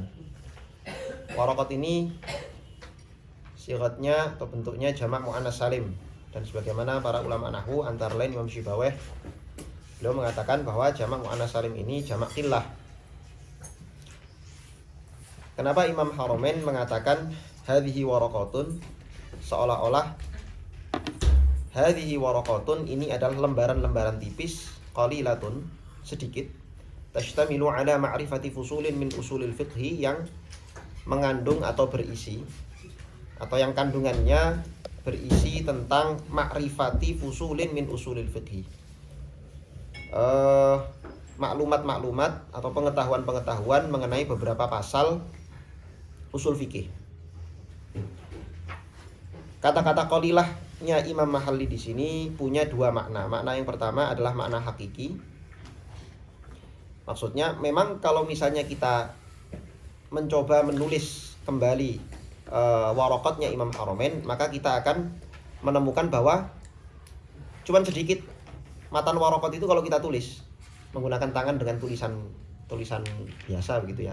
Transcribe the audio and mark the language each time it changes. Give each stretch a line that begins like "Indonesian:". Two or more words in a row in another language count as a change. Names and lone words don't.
Indonesian: Waraqat ini sigatnya atau bentuknya jamak muannas salim, dan sebagaimana para ulama nahwu antara lain Imam Syibaweh, beliau mengatakan bahwa jamak muannas salim ini jamak qillah. Kenapa Imam Haramain mengatakan
Arabic: هذه ورقات,
Indonesian: seolah-olah
Arabic: هذه ورقات
Indonesian: ini adalah lembaran-lembaran tipis, qalilatun, sedikit,
Arabic: تشتمل على معرفة فصول من أصول الفقه,
Indonesian: yang mengandung atau berisi atau yang kandungannya berisi tentang
Arabic: معرفة فصول من أصول الفقه,
Indonesian: maklumat-maklumat atau pengetahuan-pengetahuan mengenai beberapa pasal usul fikih. Kata-kata qalilahnya Imam Mahalli di sini punya dua makna. Makna yang pertama adalah makna hakiki. Maksudnya memang kalau misalnya kita mencoba menulis kembali waraqatnya Imam Haramain, maka kita akan menemukan bahwa cuman sedikit matan waraqat itu kalau kita tulis menggunakan tangan dengan tulisan biasa begitu ya.